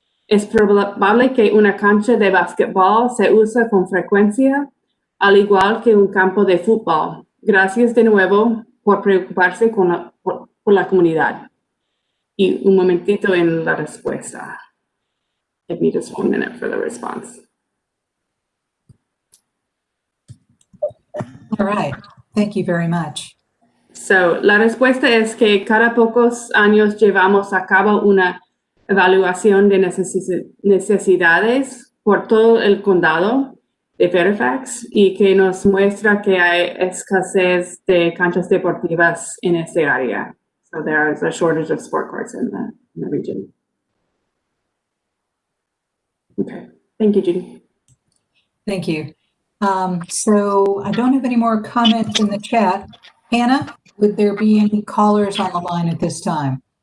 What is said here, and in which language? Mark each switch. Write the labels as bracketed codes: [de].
[es] Es probable que una cancha de básquetbol se use con frecuencia, al igual que un campo de fútbol. Gracias de nuevo por preocuparse por la comunidad. Y un momentito en la respuesta. [en] Give me just 1 minute for the response. All right. Thank you very much. [es] So, la respuesta es que cada pocos años llevamos a cabo una evaluación de necesidades por todo el condado de Fairfax y que nos muestra que hay escasez de canchas deportivas en este área. [en] So there is a shortage of sport courts in the region. Okay, thank you, Judy. Thank you. So I don't have any more comments in the chat. Hannah, would there be any callers on the line at this time?